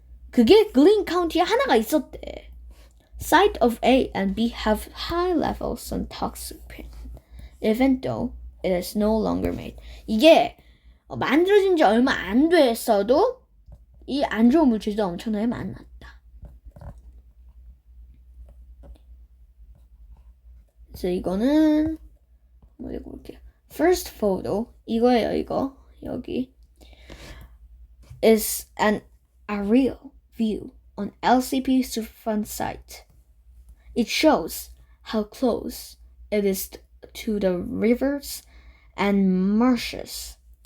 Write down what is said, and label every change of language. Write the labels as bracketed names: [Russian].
[Korean] 그게 글린 카운티에 하나가 있었대. [English] Site of A and B have high levels of toxicant, even though it is no longer made. [Korean] 이게 만들어진 지 얼마 안 됐어도 이 안 좋은 물질도 엄청나게 많았다. 그래서 이거는 한번 읽어볼게요. [English] First photo [Korean] 이거예요. 이거 여기 [English] is an aerial view on LCP Superfund site. It shows how close it is to the rivers and marshes.